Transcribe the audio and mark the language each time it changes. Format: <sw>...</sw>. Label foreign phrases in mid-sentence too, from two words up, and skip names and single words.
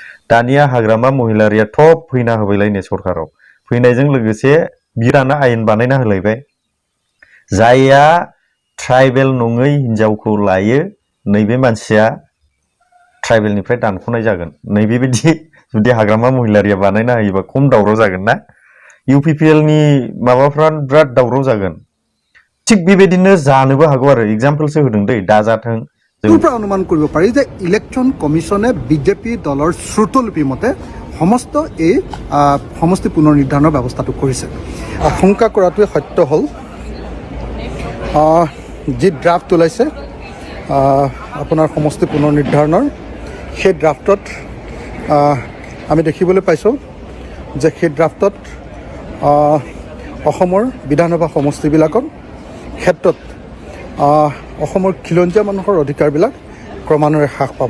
<brx>दानिया हाग्रामा महिलारिया थप फैना होबायलायनो सरखाराव फैनायजों लोगोसे बिराना आयेन बानायना होलायबाय जायहा ट्राइबेल नङै हिनजावखौ लायो नैबे मानसिया ट्राइबेलनिफ्राय दानख'नाय जागोन नैबेबायदि जुदि हाग्रामा महिलारिया बानायना होयोबा खम दावराव जागोन ना UPPL नि माबाफ्रा बिराद दावराव जागोन थिग बेबायदिनो जानोबो हागौ आरो एग्जाम्पलसो होदों दै दाजाथों</brx> <as>অনুমান কৰিব পাৰি যে ইলেকশ্যন কমিশনে বিজেপি দলৰ শ্ৰুতলিপি মতে সমস্ত এই সমষ্টি পুনৰ নিৰ্ধাৰণৰ ব্যৱস্থাটো কৰিছে আশংকা কৰাটোৱে সত্য হ'ল যি ড্ৰাফ্ট ওলাইছে আপোনাৰ সমষ্টি পুনৰ নিৰ্ধাৰণৰ সেই ড্ৰাফ্টত আমি দেখিবলৈ পাইছোঁ যে সেই ড্ৰাফ্টত অসমৰ বিধানসভা সমষ্টিবিলাকৰ ক্ষেত্ৰত অসমৰ খিলঞ্জীয়া মানুহৰ অধিকাৰবিলাক ক্ৰমান্বয়ে হ্ৰাস পাব</as>